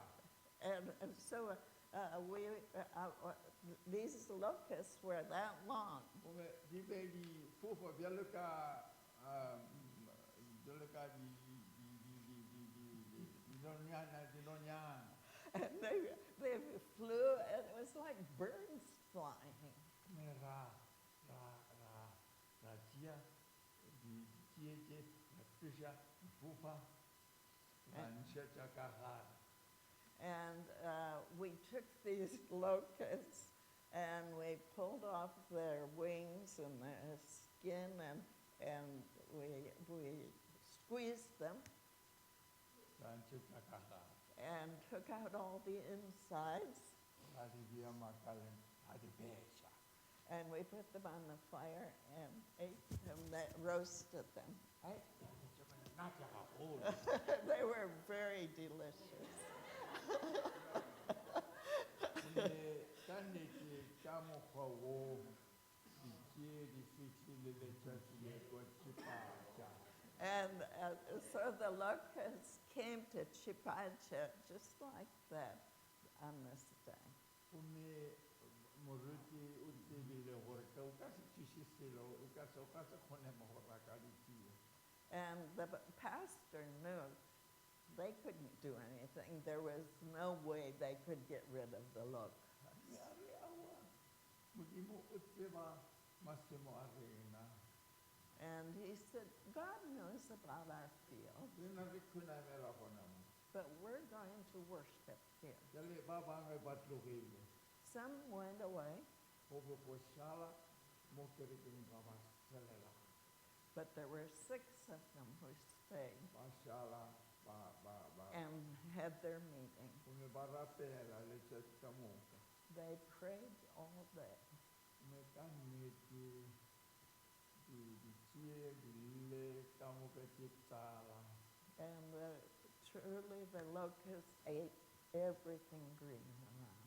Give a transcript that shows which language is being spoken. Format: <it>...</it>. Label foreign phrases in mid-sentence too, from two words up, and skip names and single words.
<en>And so these locusts were that long.</en> <nso>Gomme di be di fofa bjalo ka dinonyana.</nso> <en>And they flew, and it was like birds flying.</en> <nso>Gomme ra tšea ditšea ra tšea di fofa ra ntšha tša ka gare.</nso> <en>And we took these locusts and we pulled off their wings and their skin, and we squeezed them</en> <nso>Ra ntšha tša ka gare.</nso> <en>and took out all the insides,</en> <nso>Ra di bea makaleng, ra di beša.</nso> <en>and we put them on the fire and ate them, roasted them. They were very delicious.</en> <nso>Ka nnete ka mokgwa wo ditšea di fihlile letšatši le tlo tšhepatša.</nso> <en>And so the locusts came to Chipacha just like that on this day.</en> <nso>Gomme moruti o tsebile gore o ka se thuše selo o ka se kgone go raka ditšea.</nso> <en>And the pastor knew they couldn't do anything. There was no way they could get rid of the locusts.</en> <nso>Modimo o tseba masemo a rena.</nso> <en>And he said, God knows about our field,</en> <nso>Rena re khunamela gona mo.</nso> <en>but we're going to worship here.</en> <nso>Jale ba bangwe ba tlogile</nso> <en>Some went away,</en> <nso>go be go šala mo kerekeng ba ba selela.</nso> <en>but there were 6 of them who stayed</en> <nso>Ba šala</nso> <en>and had their meeting.</en> <nso>gomme ba rapela letšatši ka moka.</nso> <en>They prayed all day.</en> <nso>Mme ka nnete ditšea di ile ka moka tše tala.</nso> <en>And truly the locusts ate everything green around.</en>